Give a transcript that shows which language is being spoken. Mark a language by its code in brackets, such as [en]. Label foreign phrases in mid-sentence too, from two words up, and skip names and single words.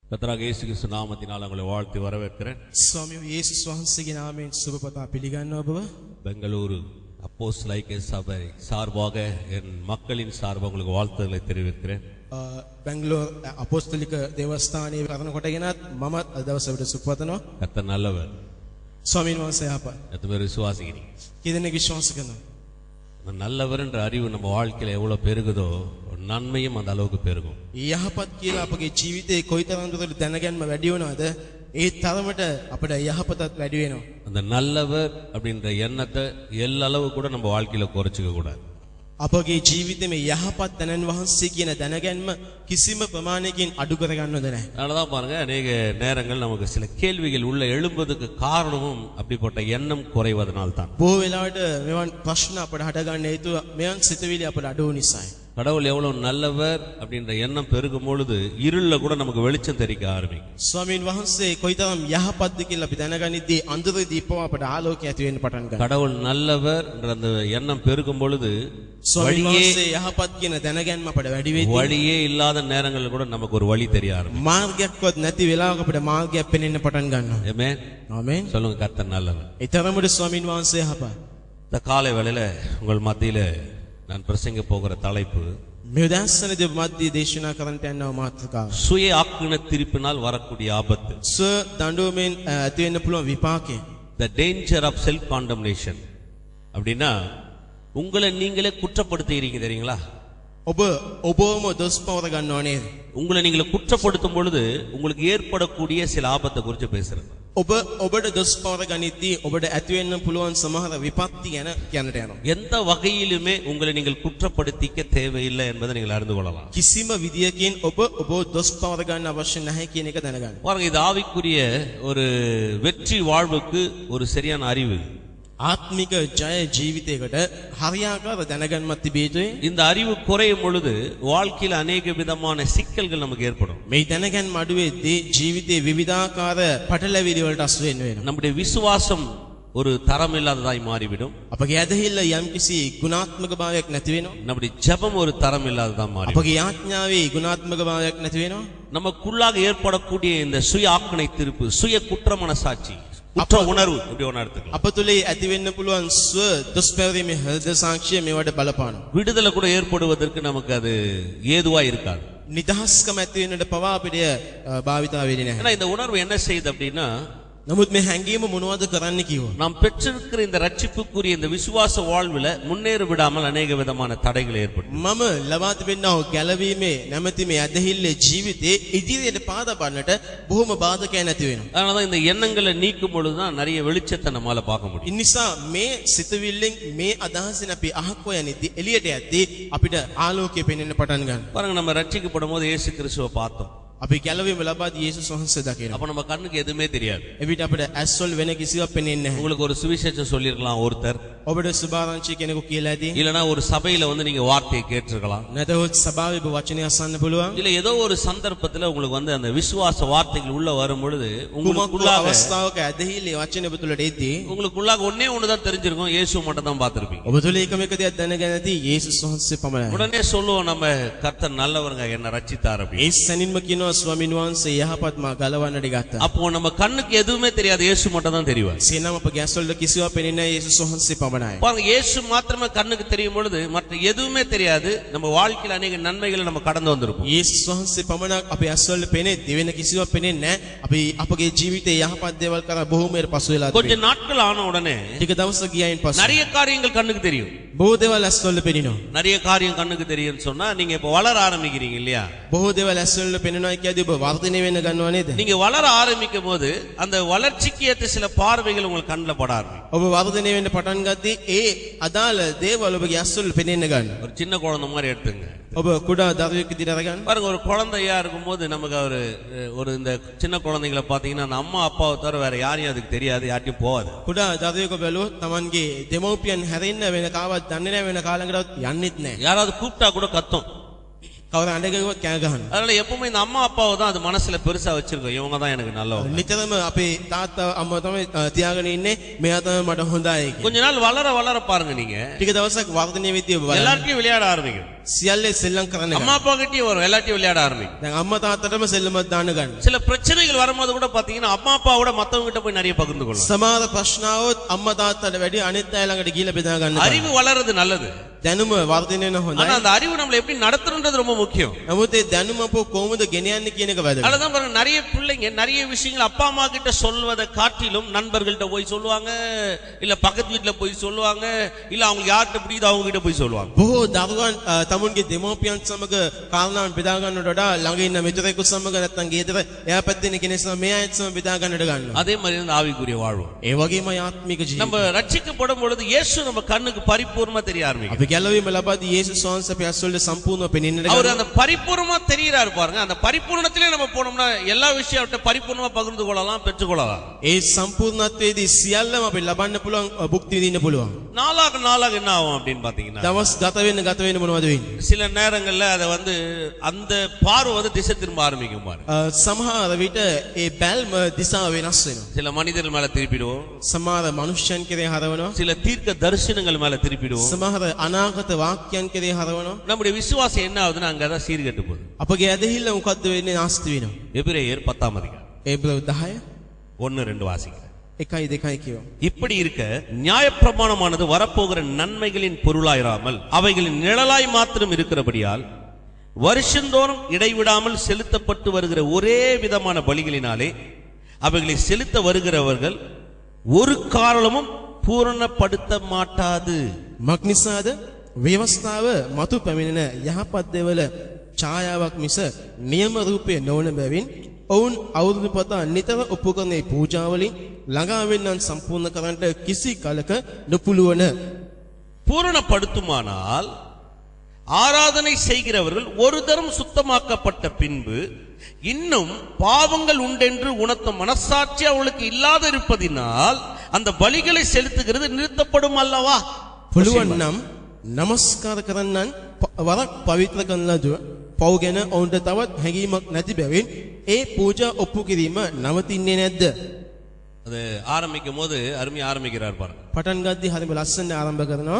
[ta] கர்த்தராகிய இயேசு கிறிஸ்து நாமத்தினால் உங்களை வாழ்த்தி வரவேற்கிறேன். [si] ස්වාමී යේසුස් වහන්සේගේ නාමයෙන් සුබපතා පිළිගන්නවා ඔබව. [ta] பெங்களூரு அப்போஸ்தல ஐக்கிய சபை சார்பாக என் மக்களின் சார்பாக உங்களுக்கு வாழ்த்துக்களை தெரிவிக்கிறேன். [si] බැංගලෝර් අපොස්තලික දේවස්ථානයේ කරන කොටගෙනත් මම දවසකට සුබපතනවා. [ta] கர்த்தர் நல்லவர். [si] ස්වාමීන් වහන්සේ යහපත්. [ta] எத்தனை பேர் விசுவாசிக்கிறீங்க? [si] කීදෙනෙක් විශ්වාස කරනවා? [ta] நல்லவர் என்ற அறிவு நம்ம வாழ்க்கையில எவ்வளவு பெருகுதோ நன்மையும் அந்த அளவுக்கு பெருகும். [si] යහපත් කියලා අපගේ ජීවිතේ කොයිතරම් දුරට දැනගන්න වැඩි වෙනවද ඒ තරමට අපිට යහපතත් වැඩි වෙනවා. [ta] அந்த நல்லவர் அப்படின்ற எண்ணத்தை எல்லளவு கூட நம்ம வாழ்க்கையில குறைச்சிக்க கூடாது. [si] අපගේ ජීවිතේ මේ යහපත් තනන් වහන්සේ කියන දැනගැන්ම කිසිම ප්‍රමාණයකින් අඩු කරගන්න හොඳ නැහැ. [ta] அதனாலதான் பாருங்க அநேக நேரங்கள் நமக்கு சில கேள்விகள் உள்ள எழும்புவதற்கு காரணமும் அப்படிப்பட்ட எண்ணம் குறைவதனால் தான். [si] බොහෝ වෙලාවට මෙවන් ප්‍රශ්න අපිට හට ගන්න හේතුව මෙවන් සිතුවිලි අපිට අඩු නිසායි. [ta] கடவுள் எவ்வளவு நல்லவர் அப்படின்ற எண்ணம் பெருகும் பொழுது இருள்ல கூட நமக்கு வெளிச்சம் தெரிக்க ஆரம்பிக்கும். [si] ස්වාමීන් වහන්සේ කොයිතරම් යහපත්ද කියලා අපි දැනගනිද්දී අන්දරදී පව අපට ආලෝකය ඇති වෙන්න පටන් ගන්නවා. [ta] கடவுள் நல்லவர் என்ற அந்த எண்ணம் பெருகும் பொழுது [si] ස්වාමීන් වහන්සේ යහපත් කියන දැනගැන්ම අපට වැඩි වෙද්දී [ta] வழியே இல்லாத நேரங்களில் கூட நமக்கு ஒரு வழி தெரிய ஆரம்பிக்கும். [si] මාර්ගයක්වත් නැති වෙලාවක අපිට මාර්ගයක් පෙනෙන්න පටන් ගන්නවා. [ta] ஆமென். [si] ආමේන්. [ta] சொல்லுங்க கர்த்தர் நல்லவர். [si] ඒ තරමට ස්වාමීන් වහන්සේ යහපත්. [ta] இந்த காலை வேளையில உங்கள் மத்தியில நான் பிரசங்க போகிற தலைப்பு [si] මේ උදෑසනදී මැදදී දේශනා කරන්නට යනවා මාතෘකාව. [ta] சுய ஆக்கின தீர்ப்பினால் வரக்கூடிய ஆபத்து. [si] ස්ව දඬුවමෙන් ඇති වෙන්න පුළුවන් විපාකය. [en] The danger of self condemnation. [ta] அப்படின்னா உங்களை நீங்களே குற்றப்படுத்துகிறீங்க தெரியுங்களா? [si] ඔබවම දොස් පවර ගන්නව නේද? [ta] உங்களை நீங்களே குற்றப்படுத்தும் பொழுது உங்களுக்கு ஏற்படக்கூடிய சில ஆபத்தை குறித்து பேசுறேன். [si] ඔබට දොස් පවර ගනිද්දී ඔබට ඇති වෙන්න පුළුවන් සමහර විපත්ති ගැන කියන්නට යනවා. [ta] எந்த வகையிலுமே உங்களை நீங்கள் குற்றப்படுத்திக்க தேவையில்லை என்பதை நீங்கள் அறிந்து கொள்ளலாம். [si] කිසිම විදියකින් ඔබ දොස් පවර ගන්න අවශ්‍ය නැහැ කියන එක දැනගන්න. [ta] பாருங்க, இது ஆவிக்குரிய ஒரு வெற்றி வாழ்வுக்கு ஒரு சரியான அறிவு. [si] ආත්මික ජය ජීවිතයකට හරියාකාර දැනගන්නත් තිබිය යුතුයි. [ta] இந்த அறிவு குறையும் பொழுது வாழ்க்கையில் அநேக விதமான சிக்கல்கள் நமக்கு ஏற்படும். [si] මේ දැනගන්න අඩුවේදී ජීවිතේ විවිධාකාර පටලැවිලි වලට අසු වෙන්න වෙනවා. [ta] நம்முடைய விசுவாசம் ஒரு தரம் இல்லாததாய் மாறிவிடும். [si] අපගේ ඇදහිල්ල යම්කිසි ගුණාත්මක භාවයක් නැති වෙනවා. [ta] நம்முடைய ஜெபம் ஒரு தரம் இல்லாததா மாறிவிடும். [si] අපගේ යාඥාවේ ගුණාත්මක භාවයක් නැති වෙනවා. [ta] நமக்குள்ளாக ஏற்படக்கூடிய இந்த சுய ஆக்கினை தீர்ப்பு, சுய குற்ற மனசாட்சி, குற்ற உணர்வு இப்படி ஒண்ணு எடுத்துக்கலாம். [si] අප තුලේ ඇති වෙන්න පුළුවන් ස්ව දොස් පැවරීමේ හෘද සාක්ෂිය මේවට බලපානවා. [ta] விடுதலை கூட ஏற்படுவதற்கு நமக்கு அது ஏதுவா இருக்காது. [si] නිදහස්කම ඇති වෙන්නට පවා අපිට භාවිතා වෙන්නේ නැහැ. [ta] ஏன்னா இந்த உணர்வு என்ன செய்யுது அப்படின்னா, [si] නමුත් මේ හැඟීම මොනවද කරන්න කිව්වොත් [ta] நாம் பெற்றிருக்கிற இந்த ரட்சிப்புக்குரிய இந்த விசுவாச வாழ்வுல முன்னேற விடாமல் அநேக விதமான தடைகள் ஏற்படும். [si] මම ලබා තිබෙනා ගැලවීමේ නැමැති මේ ඇදහිල්ලේ ජීවිතේ ඉදිරියට පාද බලන්නට බොහොම බාධකයන් ඇති වෙනවා. [ta] அதனாலதான் இந்த எண்ணங்களை நீக்கும் பொழுதுதான் நிறைய வெளிச்சத்தை நம்மால பார்க்க முடியும். [si] ඒ නිසා මේ සිතවිල්ලෙන් මේ අදහසින් අපි අහක් හොයනිද්දී එළියට යද්දී අපිට ආලෝකය පෙනෙන්න පටන් ගන්නවා. [ta] பாருங்க, நம்ம ரட்சிக்கப்படும் போது இயேசு கிறிஸ்துவை பார்த்தோம். [si] අපි ගැලවීම ලබා දී යේසුස් වහන්සේ දකිනවා. [ta] அப்ப நம்ம கண்ணுக்கு எதுவுமே தெரியாது. [si] එවිට අපිට ඇස්වල වෙන කිසිවක් පෙනෙන්නේ නැහැ. [ta] உங்களுக்கு ஒரு சுவிசேஷம் சொல்லிருக்கலாம் ஒருத்தர், [si] ඔබට සුභාරංචි කෙනෙකු කියලා ඇති. [ta] இல்லனா ஒரு சபையில வந்து நீங்க வார்த்தையை கேட்டிருக்கலாம். [si] නැතහොත් සභාවේ වචනය අසන්න පුළුවන්. [ta] இல்ல ஏதோ ஒரு சந்தர்ப்பத்துல உங்களுக்கு வந்து அந்த விசுவாச வார்த்தைகள் உள்ள வரும் பொழுது [si] කුමක් [ta] உங்களுக்குள்ளாக [si] අවස්ථාවක ඇදහිල්ලේ වචනේ ඔබ තුලට එද්දී [ta] உங்களுக்குள்ளாக ஒண்ணே ஒண்ணுதான் தெரிஞ்சிருக்கும், இயேசு மட்டும் தான் பார்த்திருப்பீங்க. [si] ඔබ තුල එකම එක දෙයක් දැනගෙන ඇති යේසුස් වහන්සේ පමණයි. [ta] உடனே சொல்லுவோம், நம்ம கர்த்தர் நல்லவருங்க, என்ன ரட்சித்தார் அப்படி. [si] ඒ සැනින්ම කියනවා ස්වාමීන් වහන්සේ යහපත් මා ගලවන්නට ගත්තා. [ta] அப்போ நம்ம கண்ணுக்கு எதுவுமே தெரியாது, இயேசு மட்டும் தான் தெரிவார். [si] සේනම අපගේ ඇස්වල කිසිවක් පෙනෙන්නේ නැහැ යේසුස් වහන්සේ පමණයි. [ta] பாருங்க, இயேசு மாத்திரமே கண்ணுக்கு தெரியும் பொழுது மற்ற எதுவுமே தெரியாது. நம்ம வாழ்க்கையில அநேக நன்மைகளை நம்ம கடந்து வந்திருப்போம். [si] යේසුස් වහන්සේ පමණක් අපේ ඇස්වල පෙනේ දෙවෙන කිසිවක් පෙනෙන්නේ නැහැ. අපි අපගේ ජීවිතේ යහපත් දේවල් කරා බොහෝමයට පසු වෙලා [ta] கொஞ்ச [si] තිබෙනවා. [ta] நாட்கள் ஆன உடனே [si] ටික දවසක් ගියයින් පස්සේ [ta] நிறைய காரியங்கள் கண்ணுக்கு தெரியும். [si] බොහෝ දේවල් ඇස්වල පෙනෙනවා. [ta] நிறைய காரியம் கண்ணுக்கு தெரியும்னு சொன்னா நீங்க இப்ப வளர ஆரம்பிக்கிறீங்க இல்லையா? [si] බොහෝ දේවල් ඇස්වල පෙනෙනවා කියද්දී ඔබ වර්ධනය වෙන්න ගන්නව නේද? [ta] நீங்க வளர ஆரம்பிக்கும் போது அந்த வளர்ச்சிக்கு ஏற்ற சில பார்வைகள் உங்களுக்கு கண்ணுல பட ஆரம்பிக்கும். [si] ඔබ වර්ධනය වෙන්න පටන් ගද්දී ඒ අදාළ දේවල් ඔබගේ ඇස්වල පෙනෙන්න ගන්නවා. [ta] ஒரு சின்ன குழந்தை மாதிரி எடுத்துங்க. [si] ඔබ කුඩා දරුවෙක් විදිහට අරගන්න. [ta] பாருங்க, ஒரு குழந்தையா இருக்கும்போது நமக்கு ஒரு இந்த சின்ன குழந்தைகளை பாத்தீங்கன்னா அந்த அம்மா அப்பாவை தவிர வேற யாரையும் அதுக்கு தெரியாது, யார்ட்டையும் போகாது. [si] කුඩා දරුවෙකු බැලුවොත් Tamanගේ දෙමව්පියන් හැරෙන්න වෙන කාවත් දන්නේ නැහැ, වෙන කාලයකටවත් යන්නෙත් නැහැ. [ta] யாராவது கூப்பிட்டா கூட கத்தும். [si] කවුරු අඬගගුවත් කෑ ගහනවා. [ta] அதனால எப்பவுமே இந்த அம்மா அப்பாவை தான் அது மனசுல பெருசா வச்சிருக்கோம், இவங்க தான் எனக்கு நல்லவங்க. [si] නිතරම අපේ තාත්තා අම්මා තමයි තියාගෙන ඉන්නේ, මෙයා තමයි මට හොඳයි කියලා. [ta] கொஞ்ச நாள் வளர வளர பாருங்க, நீங்க [si] ටික දවසක් වර්ධනය වෙද්දී ඔබ බලන්න [ta] எல்லாருக்கும் விளையாட ஆரம்பிக்கும். [si] සියල්ලේ සෙල්ලම් කරන්න [ta] அம்மா [si] ගන්නවා. [ta] அப்பா கிட்டயும் வரும், எல்லாத்தையும் விளையாட ஆரம்பிக்கும். [si] දැන් අම්මා තාත්තටම සෙල්ලමක් දාන්න ගන්නවා. [ta] சில பிரச்சனைகள் வரும்போது கூட பாத்தீங்கன்னா அம்மா அப்பாவோட மத்தவங்க கிட்ட போய் நிறைய பகிர்ந்து கொள்ளலாம். [si] සමහර ප්‍රශ්නාවොත් අම්මා තාත්තට වැඩි අනිත් අය ළඟට ගිහිල්ලා බෙදා ගන්න. [ta] அறிவு வளர்றது நல்லது, [si] දැනුම වර්ධනය වෙන හොඳයි. [ta] ஆனா அந்த அறிவு நம்மள எப்படி நடத்துறதுன்றது ரொம்ப முக்கியம். [si] නමුත් ඒ දැනුම අපෝ කොහොමද ගෙන යන්නේ කියන එක වැදගත්. [ta] அதனால தான் பாருங்க, நிறைய பிள்ளைங்க நிறைய விஷயங்கள் அப்பா அம்மா கிட்ட சொல்வதை காட்டிலும் நண்பர்கள்ட்ட போய் சொல்லுவாங்க, இல்ல பக்கத்து வீட்டுல போய் சொல்லுவாங்க, இல்ல அவங்க யார்கிட்ட பிடிக்குதோ அவங்க கிட்ட போய் சொல்லுவாங்க. [si] බොහෝ දරුවන් තමුන්ගේ දෙමෝපියන් සමග කාරණාවන් බෙදා ගන්නට වඩා ළඟ ඉන්න මිතුරෙකු සමග නැත්නම් ගෙදර එයා පැත්තේ ඉන්න කෙනෙක් සමග මේ අයත් සමග බෙදා ගන්නට ගන්නවා. [ta] அதே மாதிரி இந்த ஆவிக்குரிய வாழ்வு. [si] ඒ වගේම ආත්මික [ta] நம்ம [si] ජීවිතය. [ta] ரட்சிக்கப்படும் பொழுது இயேசு நம்ம கண்ணுக்கு பரிபூர்ணமா தெரிய ஆரம்பிக்கும். [si] අපි ගැලවීම ලබාදී යේසුස් වහන්සේ අපේ ඇස්වලට සම්පූර්ණව පෙනෙන්නට [ta] அவர் [si] ගන්නවා. [ta] அந்த பரிபூர்ணமா தெரியறாரு பாருங்க. அந்த பரிபூர்ணத்திலே நம்ம போனோம்னா எல்லா விஷயத்தை பரிபூர்ணமா பகிர்ந்து கொள்ளலாம், பெற்றுக்கொள்ளலாம். [si] ඒ සම්පූර්ණත්වයේදී සියල්ලම අපි ලබන්න පුළුවන්, භුක්ති විඳින්න පුළුවන්. [ta] நாளாக நாளாக என்ன ஆகும் அப்படின்னு பாத்தீங்கன்னா, [si] දවස් ගත වෙන මොනවද වෙන්නේ? [ta] சில நேரங்கள்ல அதை அந்த பார்வை திசை திரும்ப ஆரம்பிக்கும் பாரு. [si] සමහර විට ඒ බැල්ම දිශාව වෙනස් වෙනවා. [ta] சில மனிதர்கள் மேல திருப்பிடுவோம், [si] සමහර මනුෂ්‍යයන් කෙරේ හරවනවා. [ta] சில தீர்க்க தரிசனங்கள் மேல திருப்பிடுவோம். [si] සමහර අනාගත වාක්‍යයන් කෙරේ හරවනවා. [ta] நம்முடைய விசுவாசம் என்ன ஆகுதுன்னா அங்கதான் சீர்கெட்டு போகுது. [si] අපගේ ඇදහිල්ල මොකද්ද වෙන්නේ? නාස්ති වෙනවා. [ta] எபிரேயர் 10 அதிகாரம் [si] ඒබ්‍රව 10 [ta] 1-2 வாசிக்கிறேன். [si] 1-2 කියව. [ta] இப்படி இருக்க நியாயப்பிரமாணமானது வரப்போகிற நன்மைகளின் பொருளாயிராமல் அவைகளின் நிழலாய் மாத்திரம் இருக்கிறபடியால் வருஷந்தோறும் இடைவிடாமல் செலுத்தப்பட்டு வருகிற ஒரே விதமான பலிகளினாலே அவைகளை செலுத்த வருகிறவர்கள் ஒரு காரணமும் பூரணப்படுத்த மாட்டாது. [si] මක්නිසාද ව්‍යවස්ථාව මතු පැමිණෙන යහපත් දේවල ඡායාවක් මිස නියම රූපය නොවන බැවින් ඔවුන් අවුරුදු පතා නිතර ඔප්පු කරන පූජාවලින් ළඟා වෙන්නන් සම්පූර්ණ කරන්නට කිසි කලක නොපුළුවන. [ta] பூரணப்படுத்துமானால் ஆராதனை செய்கிறவர்கள் ஒரு தரம் சுத்தமாக்கப்பட்ட பின்பு இன்னும் பாவங்கள் உண்டென்று உணர்த்த மனசாட்சி அவளுக்கு இல்லாத இருப்பதினால் அந்த பலிகளை செலுத்துகிறது நிறுத்தப்படும் அல்லவா? [si] පුළුවන් නම් නමස්කාර කරන්නන් වරක් පවිත්‍ර කරන ලද පව් ගැන ඔවුන්ට තවත් හැඟීමක් නැති බැවින් ඒ පූජා ඔප්පු කිරීම නවතින්නේ නැද්ද? [ta] அது ஆரம்பிக்கும் போது அருமையா ஆரம்பிக்கிறார் பாருங்க. [si] පටන් ගද්දී හරිම ලස්සනට ආරම්භ කරනවා.